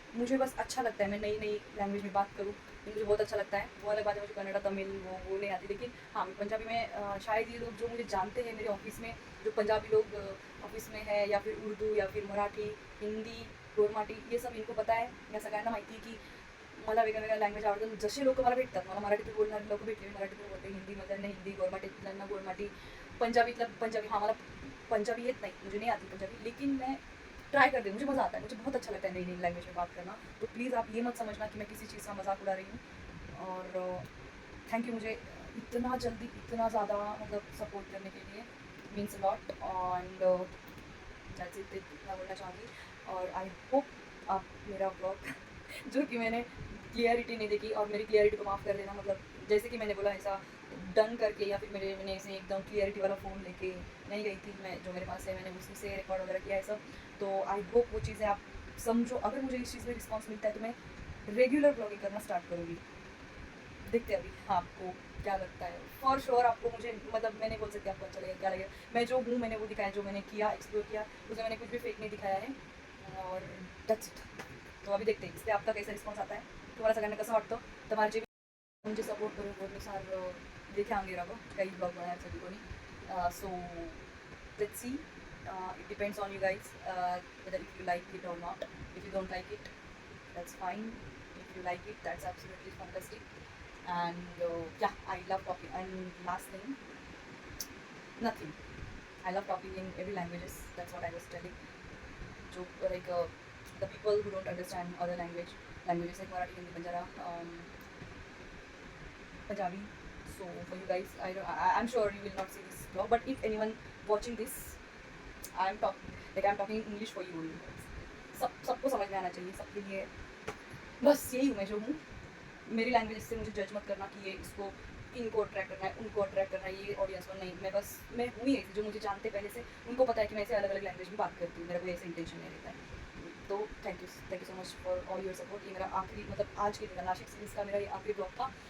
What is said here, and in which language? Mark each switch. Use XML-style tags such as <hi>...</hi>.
<hi>मुझे बस अच्छा लगता है मैं नई नई लैंग्वेज में बात करूँ. मुझे बहुत अच्छा लगता है. वो अलग बात है मुझे कन्नड़ा तमिल वो नहीं आती. लेकिन हाँ पंजाबी में शायद ये लोग जो मुझे जानते हैं मेरे ऑफिस में जो पंजाबी लोग ऑफिस में है या फिर उर्दू या फिर मराठी हिंदी गोरमाटी ये सब इनको पता आहे.</hi> <mr>या सगळ्यांना माहिती आहे की मला वेगळ्या लँग्वेज आवडतात. जसे लोक मला भेटतात मला मराठीतून बोलणारे लोक भेटले मराठीतून बोलते. हिंदीमधल्यांना हिंदी गोरमाटीतल्यांना गोरमाटी पंजाबीतला पंजाबी.</mr> <hi>हाँ</hi> <mr>मला पंजाबी येत</mr> <hi>नहीं मुझे नहीं आती पंजाबी लेकिन मैं ट्राई करती हूँ. मुझे मज़ा आता है. मुझे बहुत अच्छा लगता है नई नई लैंग्वेज में बात करना. तो प्लीज़ आप ये मत समझना कि मैं किसी चीज़ का मजाक उड़ा रही हूँ. और थैंक यू मुझे इतना जल्दी इतना ज़्यादा मतलब सपोर्ट करने के लिए</hi> <en>Means lot. And that's it.</en> <hi>इतना बोलना चाहूँगी. और</hi> <en>I hope</en> <hi>आप मेरा ब्लॉग जो कि मैंने क्लियरिटी नहीं देखी और मेरी क्लियरिटी को माफ़ कर देना. मतलब जैसे कि मैंने बोला ऐसा डन करके या फिर मैंने ऐसे एकदम क्लियरिटी वाला फ़ोन लेके नहीं गई थी मैं, जो मेरे पास है मैंने उसी से रिकॉर्ड वगैरह किया है सब। तो</hi> <en>I hope</en> <hi>वो चीज़ें आप समझो। अगर मुझे इस चीज़ में रिस्पॉन्स मिलता है तो मैं रेगुलर ब्लॉगिंग करना स्टार्ट करूँगी। देखते हैं अभी आपको क्या लगता है।</hi> <en>for sure</en> <hi>आपको मुझे मतलब मैं नहीं बोल सकती आपको अच्छा लगेगा क्या लगेगा। मैं जो हूँ मैंने वो दिखाया, जो मैंने किया एक्सप्लोर किया, उसमें मैंने कुछ भी फेक नहीं दिखाया है और</hi> <en>That's it.</en> <hi>तो अभी देखते हैं इस पर आपका कैसा रिस्पॉन्स आता</hi> <mr>आहे, तुम्हाला सगळ्यांना कसं वाटतं. तर माझे म्हणजे सपोर्ट करून बोलनुसार देखील आगे राहावं काही ब्लॉग बनवण्यासाठी कोणी.</mr> <en>So let's see. It depends on you guys whether if you like it or not. If you don't like it, that's fine. If you like it, that's absolutely fantastic. And yeah, I love talking. And last thing, nothing. I love talking in every languages. That's what I was telling. So like the people who don't understand other languages like Marathi, Hindi, Punjabi. So for you guys, I'm sure you will not see this vlog. But if anyone watching this, I'm talking English for you only.</en> <hi>सबको समझ में आना चाहिए, सबके लिए बस यही हूँ मैं जो हूँ. मेरी लैंग्वेज से मुझे जज मत करना कि ये इसको इनको अट्रैक्ट करना है, उनको अट्रैक्ट करना है, ये ऑडियंस को नहीं. मैं हूँ ही ऐसी, जो मुझे जानते पहले से उनको पता है कि मैं ऐसे अलग अलग लैंग्वेज में बात करती हूँ. मेरा कोई ऐसा इंटेंशन नहीं रहता है. तो</hi> <en>Thank you so much for all your support.</en> <hi>ये मेरा आखिरी मतलब आज के दिन नासिक सीरीज का मेरा ये आखिरी ब्लॉग था.</hi>